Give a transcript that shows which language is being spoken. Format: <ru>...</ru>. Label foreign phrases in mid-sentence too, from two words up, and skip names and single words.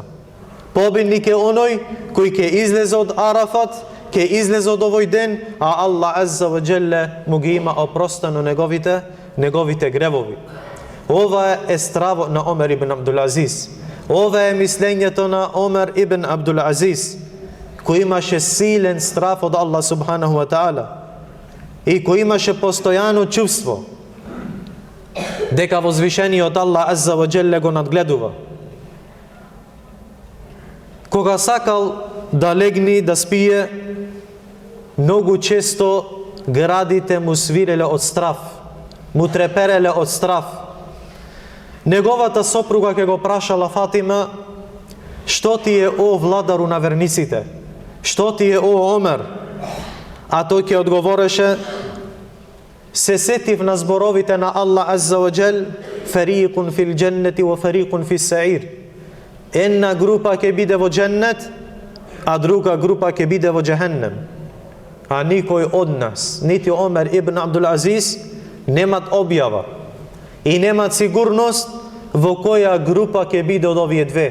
<mk>Победник е оној кој ќе излезе од Арафат, ќе излезе од овој ден, а Аллах</mk> <ar>عز وجل</ar> <mk>му ги има опростено неговите гревови. Ова е стравот на Омер ибн Абдул Азиз. Ова е мислењето на Омер ибн Абдул Азиз, кој имаше силен страв од Аллах</mk> <ar>سبحانه وتعالى</ar> <mk>и кој имаше постојано чувство дека возвишениот Аллах</mk> <ar>عز وجل</ar> <mk>го надгледува. Кога сакал да легни, да спие, многу често градите му свиреле од страв, му трепереле од страв. Неговата сопруга ќе го прашала Фатима: што ти е, о владару на верниците? Што ти е, о Омер? А тој ќе одговореше: се сетив на зборовите на Аллах</mk> <ar>عز وجل: فريق في الجنة وفريق في السعير.</ar> <mk>Една група ќе биде во дженнет, а друга група ќе биде во џехеннем. А никој од нас, нити Омер ибн Абдул Азиз, немат објава и немат сигурност во која група ќе биде од овие две.</mk>